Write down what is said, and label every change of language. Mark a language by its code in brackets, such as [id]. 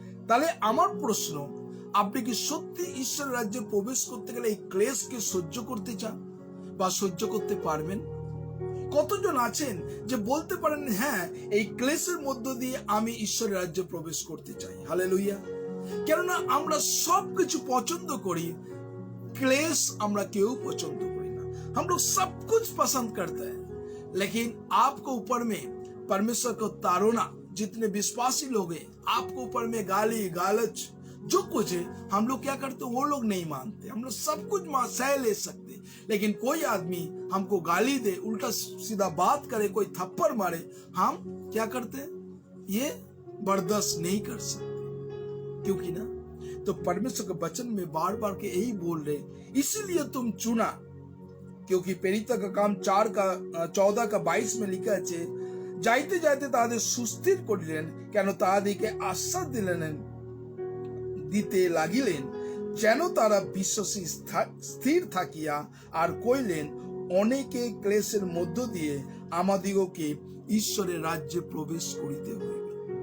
[bn] তাহলে আমার প্রশ্ন, আপনি কি সত্যি ঈশ্বরের রাজ্যে প্রবেশ করতে গেলে এই ক্লেশকে সহ্য করতে চান বা সহ্য করতে পারবেন? কতজন আছেন যে বলতে পারেন, হ্যাঁ, এই ক্লেশের মধ্য দিয়ে আমি ঈশ্বরের রাজ্যে প্রবেশ করতে চাই? হালেলুয়া। কেননা আমরা সবকিছু পছন্দ করি, क्लेश আমরা কেউ পছন্দ করি না। [hi] हम लोग सब कुछ पसंद करते हैं, लेकिन आपको ऊपर में परमेश्वर को ताड़ना, जितने विश्वासी लोग हैं, आपको ऊपर में गाली गालच जो कुछ है, हम लोग क्या करते, वो लोग नहीं मानते। हम लोग सब कुछ सह ले सकते, लेकिन कोई आदमी हमको गाली दे, उल्टा सीधा बात करे, कोई थप्पड़ मारे, हम क्या करते, ये बर्दाश्त नहीं कर सकते। क्योंकि ना, तो परमेश्वर के वचन में बार बार के यही बोल रहे, इसीलिए तुम चुना। क्योंकि प्रेरितों का काम 4:14-22 में लिखा [bn] আছে, যাইতে যাইতে তাদের সুস্থির করিলেন, কেন তাহাদিকে আশ্বাস দিতে লাগিলেন, যেন তারা বিশ্বাসী স্থির থাকিয়া, আর কইলেন, অনেকে ক্লেশের মধ্য দিয়ে আমাদিগকে ঈশ্বরের রাজ্যে প্রবেশ করিতে হইবে।